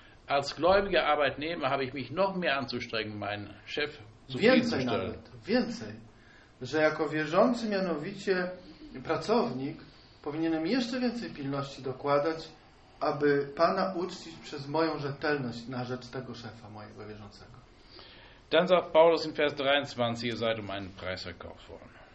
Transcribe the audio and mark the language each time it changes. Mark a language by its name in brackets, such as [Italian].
[German] Als gläubiger Arbeitnehmer habe ich mich noch mehr anzustrengen, meinen Chef zufriedenzustellen. [Polish] Więcej, że jako wierzący, mianowicie pracownik, powinienem jeszcze więcej pilności dokładać, aby Pana uczcić przez moją rzetelność na rzecz tego szefa mojego wierzącego. [German] Dann sagt Paulus in Vers 23, ihr seid um einen Preis erkauft worden.